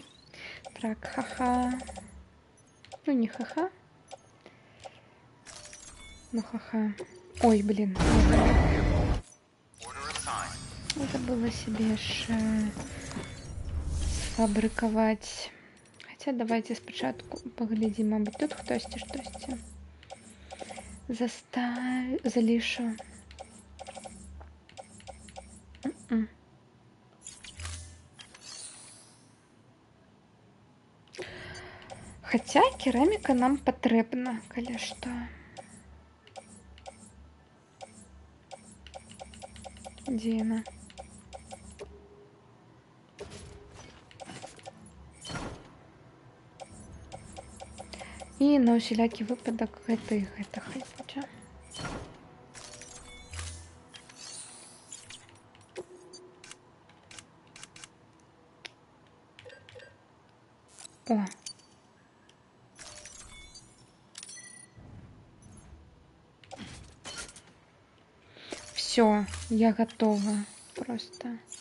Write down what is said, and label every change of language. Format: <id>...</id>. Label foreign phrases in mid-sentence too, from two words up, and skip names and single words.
<ru>Так, ха-ха. Ну, не ха-ха. Ну, ха-ха. Ой, блин.</ru> <be>Надо было себе сфабрикаваць.</be> <ru>Хотя давайте</ru> <be>спочатку поглядим, мабуть, тут хтосьці штосьці.</be> <uk>Залишу.</uk> <be>Хотя кераміка нам патрэбна, калі што. Дзе яна? І на усялякі выпадак гэта хай будзе. О.</be> <ru>Все, я готова. Просто.</ru>